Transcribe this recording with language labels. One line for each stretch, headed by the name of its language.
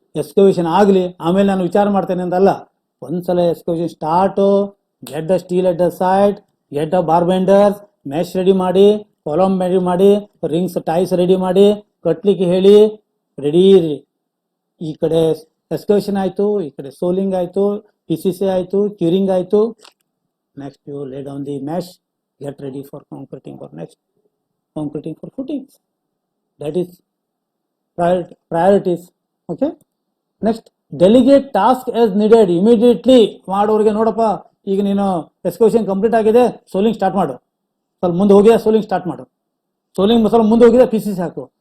Kannada: Excavation ಆಗಲಿ, ಆಮೇಲೆ ನಾನು ವಿಚಾರ ಮಾಡ್ತೇನೆ ಅಂತಲ್ಲ. ಒಂದ್ಸಲ excavation start,
English: get the steel at the side, get the bar benders,
Kannada: mesh ready ಮಾಡಿ, ಕಾಲಮ್ ರೆಡಿ ಮಾಡಿ, ರಿಂಗ್ಸ್ ಟೈಸ್ ರೆಡಿ ಮಾಡಿ, ಕಟ್ಲಿಕ್ಕೆ ಹೇಳಿ, ರೆಡಿ ಇರಿ. ಈ ಕಡೆ ಎಕ್ಸ್ಕವೇಷನ್ ಆಯ್ತು, ಈ ಕಡೆ ಸೋಲಿಂಗ್ ಆಯ್ತು, PCC ಆಯ್ತು, ಕ್ಯೂರಿಂಗ್ ಆಯ್ತು.
English: Next you lay down the mesh, get ready for concreting for next concreting for footings. That is priorities. Okay. Next, delegate task as needed.
Kannada: Immediately ಮಾಡೋರಿಗೆ, ನೋಡಪ್ಪ ಈಗ ನೀನು ಎಕ್ಸ್ಕವೇಷನ್ ಕಂಪ್ಲೀಟ್ ಆಗಿದೆ, ಸೋಲಿಂಗ್ ಸ್ಟಾರ್ಟ್ ಮಾಡು. ಸ್ವಲ್ಪ ಮುಂದೆ ಹೋಗಿದೆ, ಸೋಲಿಂಗ್ ಸ್ಟಾರ್ಟ್ ಮಾಡು. ಸೋಲಿಂಗ್ ಸ್ವಲ್ಪ ಮುಂದೆ ಹೋಗಿದೆ, PCC ಹಾಕು.